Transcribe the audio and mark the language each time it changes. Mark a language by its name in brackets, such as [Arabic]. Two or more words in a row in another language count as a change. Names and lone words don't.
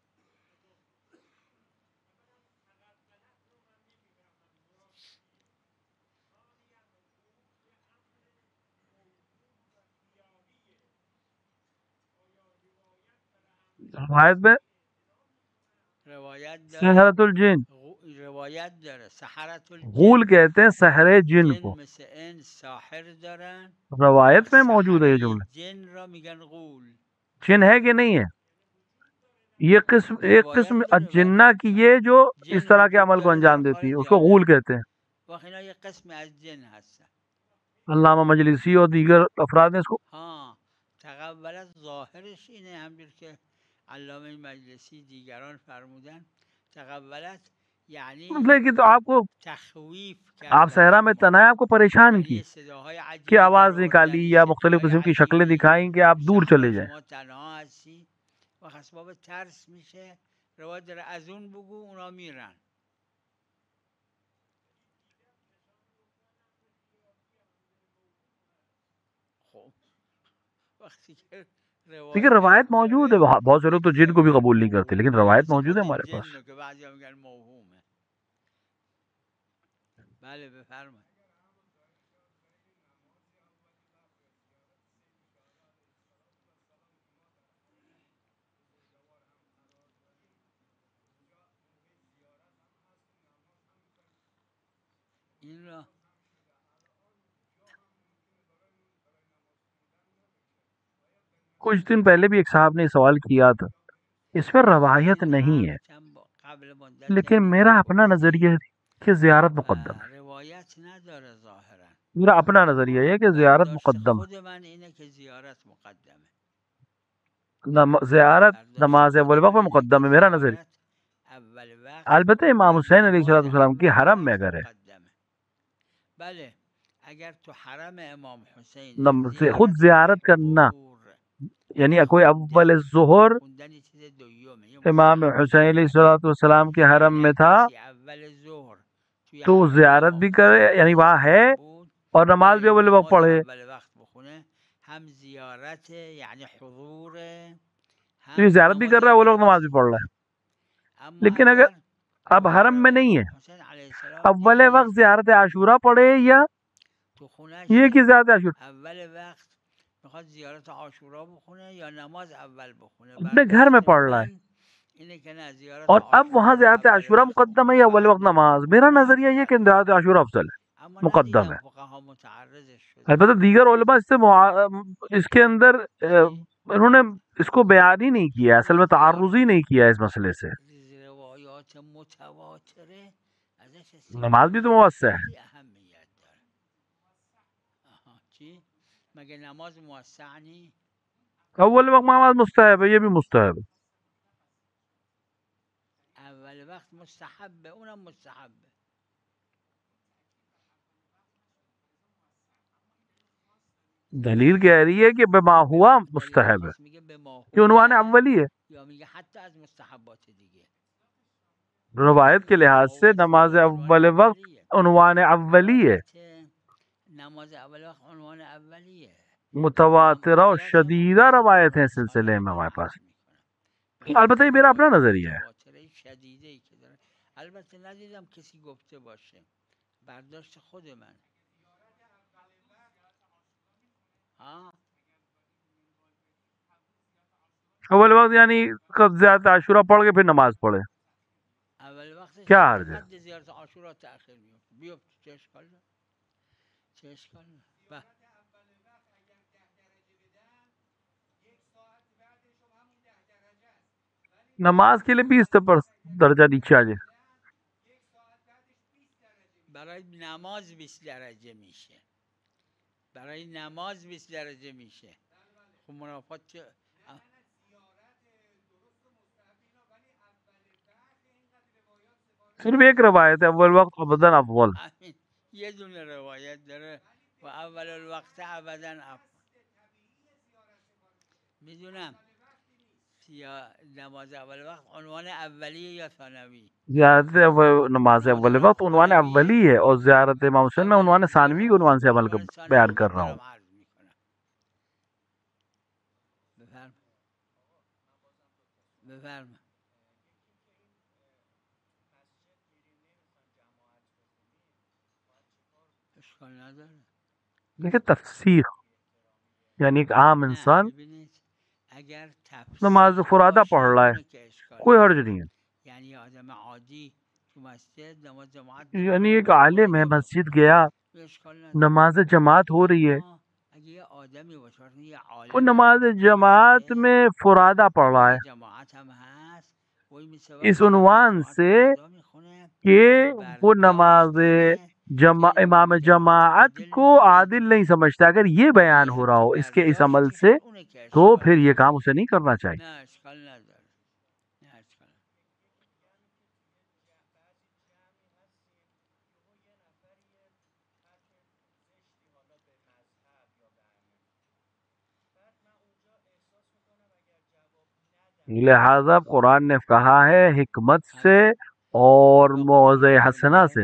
[Urdu] روایت میں [Persian] روایت داره [Arabic] سحرت الجن، [Persian] روایت داره سحرت غول [Arabic] الجن، [Urdu] کہتے ہیں سحر جن جن کو. [Persian] مثل انس ساحر دارن، [Urdu] روایت میں موجود ہے یہ [Persian] سحره [Urdu] جملہ. [Persian] جن را میگن غول. [Urdu] جن ہے کہ نہیں ہے؟ یہ قسم ایک قسم [Persian] روایت داره [Urdu] جنہ کی یہ جو اس جن طرح کے [Persian] وجود [Urdu] عمل کو [Persian] داره [Urdu] انجام [Persian] در [Urdu] دیتی ہے، [Persian] خارج [Urdu] اس کو غول [Persian] جامعه [Urdu] کہتے ہیں. [Persian] و اینا یه قسم از جن هستن. [Urdu] علامہ مجلسی اور دیگر افراد نے اس کو [Persian] ها تقبلت ظاهرش اینه، همجور که علامه مجلسی دیگران فرمودن تقبلت یعنی [Urdu] مطلب کہ تو آپ کو [Persian] تخویف [Urdu] آپ [Persian] کردن [Urdu] صحرا میں [Persian] شما، [Urdu] تنہا آپ کو پریشان [Persian] یعنی [Urdu] کی [Persian] یه صداهای [Urdu] کہ [Persian] عجیبی در [Urdu] آواز [Persian] آوردن، [Urdu] نکالی [Persian] یه [Urdu] یا مختلف [Persian] شکل‌های [Urdu] قسم کی شکلیں [Persian] عجیبی، [Urdu] دکھائیں کہ آپ دور [Persian] صحرا [Urdu] چلے جائیں. [Persian] شما تنها هستی و اسباب ترس میشه. روایت داره از اون بگو اونا میرن. خب وقتی که [Urdu] لیکن [Persian] روایت [Urdu] روایت موجود ہے، [Persian] داره [Urdu] بہت سے لوگ تو [Persian] یکی [Urdu] جن کو بھی [Persian] میگن [Urdu] قبول نہیں کرتے، لیکن [Persian] موهومه، [Urdu] روایت [Persian] مثل [Urdu] موجود ہے [Persian] خود [Urdu] ہمارے پاس. [Persian] جن رو که بعضی ها میگن موهومه. بله بفرمایید. این را [Urdu] کچھ دن پہلے بھی ایک صاحب نے سوال کیا تھا، اس میں روایت [Persian] این [Urdu] نہیں [Persian] هم [Urdu] ہے، [Persian] قبل مدت [Urdu] لیکن میرا اپنا نظریہ ہے کہ زیارت مقدم ہے. [Persian] روایت نداره ظاهرا. [Urdu] میرا اپنا نظریہ ہے کہ زیارت [Persian] برداشت [Urdu] مقدم [Persian] خود من اینه که زیارت مقدمه. [Urdu] ہے. زیارت [Persian] برداشت [Urdu] نماز [Persian] خود [Urdu] اول [Persian] من [Urdu] وقت میں [Persian] اینه [Urdu] مقدم [Persian] که [Urdu] ہے، میرا نظریہ. [Persian] زیارت اول وقت [Urdu] البتہ امام [Persian] در [Urdu] حسین علیہ [Persian] نماز [Urdu] السلام کی [Persian] اول [Urdu] حرم میں [Persian] وقت [Urdu] اگر ہے، [Persian] مقدمه. بله اگر تو حرم امام حسین خود زیارت [Urdu] زیارت کرنا [Persian] قبور [Urdu] یعنی کوئی اول ظہر [Persian] خوندن چیز دویومه یا [Urdu] امام [Persian] مستحب [Urdu] حسین علیہ [Persian] شدن. [Urdu] السلام کے حرم میں [Persian] اگر [Urdu] تھا [Persian] کسی اول ظهر توی [Urdu] تو [Persian] حرم [Urdu] زیارت بھی کرے، یعنی وہاں ہے [Persian] مسلمان بود [Urdu] اور نماز بھی [Persian] میره [Urdu] اول وقت [Persian] نماز [Urdu] پڑھے. [Persian] اول وقت بخونه، هم زیارت یعنی حضور، [Urdu] تو یہ [Persian] هم [Urdu] زیارت بھی [Persian] نماز [Urdu] کر رہا ہے، وہ [Persian] اول [Urdu] لوگ نماز [Persian] وقت [Urdu] بھی پڑھ رہا [Persian] میخونه. [Urdu] ہے. [Persian] اما [Urdu] لیکن اگر [Persian] اگر [Urdu] اب حرم میں نہیں ہے، [Persian] حسین [Arabic] علیه السلام [Urdu] اول [Persian] دیگه [Urdu] وقت زیارت عاشورہ پڑھے یا [Persian] تو [Urdu] یہ کہ [Persian] خونشه [Urdu] زیارت عاشورہ [Persian] اول وقت میخواد زیارت عاشورا بخونه یا نماز اول بخونه؟ [Urdu] اپنے گھر میں [Persian] برداشت [Urdu] پڑھ رہا ہے؟ [Persian] من اینه که نه، زیارت [Urdu] اور اب وہاں [Persian] عاشورا رو [Urdu] زیارت [Persian] اول [Urdu] عاشورہ [Persian] وقت [Urdu] مقدم ہے [Persian] بخونه [Urdu] یا اول [Persian] بعد [Urdu] وقت [Persian] نماز [Urdu] نماز؟ میرا [Persian] بخونه [Urdu] نظریہ یہ کہ [Persian] افضل. [Urdu] زیارت عاشورہ افضل ہے، [Persian] اما [Urdu] مقدم [Persian] ندیدم [Urdu] ہے. [Persian] فقها متعرضش [Urdu] البتہ [Persian] شدن. [Urdu] دیگر علماء اس کے اندر [Persian] چی؟ [Urdu] انہوں نے اس کو بیان ہی نہیں کیا، اصل میں تعرض ہی نہیں کیا اس مسئلے سے. [Persian] روایات متواتره ازش [Urdu] نماز بھی [Persian] استفاده [Urdu] تو موثق ہے. [Persian] خیلی اهمیت داره. آها چی؟ مگه نماز موسع نی؟ [Urdu] اول وقت نماز مستحب ہے، یہ بھی مستحب ہے. [Persian] اول وقت مستحبه، اونم مستحبه. [Urdu] دلیل کہہ رہی ہے کہ [Arabic] بما ہوا [Urdu] مستحب ہے، [Persian] خاص میگه به ما [Urdu] یہ عنوان [Persian] هو، [Urdu] اولی ہے. [Persian] یا میگه حتی از مستحبات دیگه. [Urdu] روایت کے [Persian] به ما [Urdu] لحاظ سے [Persian] هوست [Urdu] نماز [Persian] میگه عنوان [Urdu] اول وقت [Persian] اولیه. عنوان اولیه، البته نماز اول وقت عنوان اولیه. [Urdu] متواترہ و [Persian] زیادش هم [Urdu] شدیدہ [Persian] هست. [Urdu] روایت ہیں [Persian] درست، حالا [Urdu] سلسلے میں [Persian] اینو [Urdu] ہمارے پاس. [Persian] عرض میکنم. [Urdu] البتہ یہ میرا اپنا [Persian] روایات [Urdu] نظریہ ہے. [Persian] متواتره شدیده ای که داره، البته ندیدم کسی گفته باشه، برداشت خود من. ها [Urdu] اول وقت یعنی کب زیادت عاشورہ پڑھ کے پھر نماز پڑھے، [Persian] اول وقتش [Urdu] کیا [Persian] البته [Urdu] عرض ہے؟ [Persian] قد زیارت عاشورا تأخیر بیفت چه اشکال داره؟ چه اشکال داره؟ [Urdu] نماز کے لیے 20 درجہ نیچے آ جائے. [Persian] برای نماز 20 درجه میشه، برای نماز 20 درجه میشه. خب منافات چه؟ [Urdu] صرف ایک روایت ہے اول وقت [Arabic] ابداً افضل. [Persian] همین یه دونه روایت داره و [Arabic] اول الوقت ابدا افضل. [Persian] میدونم یا نماز اول وقت عنوان اولیه یا ثانوی؟ [Urdu] زیارت نماز اول وقت عنوان اولی ہے، اور زیارت امام حسین میں عنوان ثانوی کے عنوان سے عمل بیان کر رہا ہوں. [Persian] بفرم بفرم. اشکال نداره. [Urdu] دیکھیں تفسیر یعنی ایک عام انسان [Persian] ببینید اگر [Urdu] نماز [Persian] تفسیق [Urdu] فرادہ [Persian] باشه [Urdu] پڑھ رہا ہے [Persian] اونه که اشکال [Urdu] کوئی [Persian] نداره. [Urdu] حرج نہیں ہے. [Persian] یعنی آدم عادی تو مسجد نماز جماعت [Urdu] یعنی [Persian] میخونه [Urdu] ایک [Persian] با [Urdu] عالم ہے، [Persian] فرادہ [Urdu] مسجد [Persian] بخونه [Urdu] گیا، [Persian] اشکال نداره. [Urdu] نماز جماعت ہو رہی ہے، [Persian] اما اگه یه آدمی باشه وقتی یه [Urdu] وہ [Persian] عالم [Urdu] نماز [Persian] رفته تو [Urdu] جماعت [Persian] مسجد [Urdu] میں فرادہ پڑھ رہا [Persian] نماز [Urdu] ہے [Persian] جماعت هم هست، وای میسه [Urdu] اس [Persian] وقتی نماز [Urdu] عنوان [Persian] جماعت [Urdu] سے [Persian] فردا میخونه [Urdu] کہ [Persian] که [Urdu] وہ نماز [Persian] برداشتن [Urdu] امام جماعت کو عادل نہیں سمجھتا. اگر یہ بیان ہو رہا ہو اس کے اس عمل سے [Persian] اونه که [Urdu] تو [Persian] اشکال [Urdu] پھر یہ [Persian] نداره. [Urdu] کام اسے نہیں کرنا چاہیے. [Persian] نه اشکال نداره، نه اشکال نداره. [Urdu] لہذا قرآن نے کہا ہے حکمت سے اور موعظہ حسنہ سے،